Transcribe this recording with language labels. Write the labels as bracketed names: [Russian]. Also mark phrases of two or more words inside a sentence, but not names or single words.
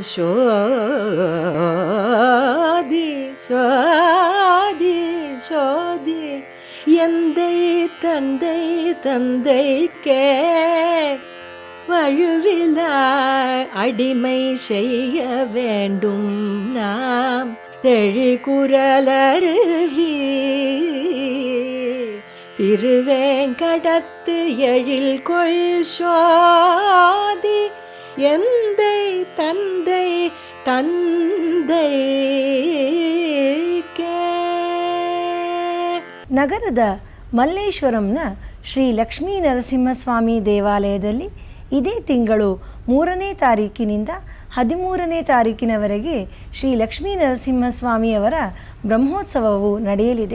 [Tamil] சோதி சோதி சோதி எந்தை தந்தை தந்தைக்கே வழுவிலா அடிமை செய்ய வேண்டும் நாம் தெழிகுரலருவி திருவேங்கடத்து எழில் கொள் சோதி எந்தை தந்தை தந்தைக்கே. [Kannada] ನಗರದ ಮಲ್ಲೇಶ್ವರಂನ ಶ್ರೀ ಲಕ್ಷ್ಮೀ ನರಸಿಂಹಸ್ವಾಮಿ ದೇವಾಲಯದಲ್ಲಿ ಇದೇ ತಿಂಗಳು 3ನೇ ತಾರೀಕಿನಿಂದ 13ನೇ ತಾರೀಕಿನವರೆಗೆ ಶ್ರೀ ಲಕ್ಷ್ಮೀ ನರಸಿಂಹಸ್ವಾಮಿಯವರ ಬ್ರಹ್ಮೋತ್ಸವವು ನಡೆಯಲಿದೆ.